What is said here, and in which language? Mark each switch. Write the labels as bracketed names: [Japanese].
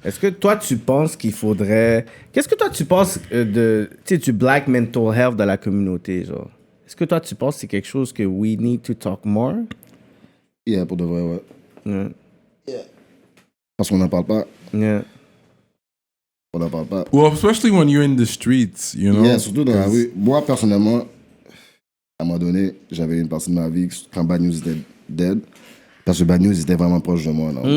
[French] Est-ce que toi, tu penses qu'il faudrait... Qu'est-ce que toi, tu penses du [English] black mental health [French] dans la communauté, genre? Est-ce que toi, tu penses que c'est quelque chose que [English] we need to talk more? [French] Yeah, pour de vrai, ouais. [English] Yeah. [French] Parce qu'on n'en parle pas. [English] Yeah. [French] On n'en parle pas. [English] Well, especially when you're in the streets, you know? [French] Yeah, surtout dans la rue. Moi, personnellement, à un moment donné, j'avais une partie de ma vie quand Bad News était dead. Parce que Bad News était vraiment proche de moi.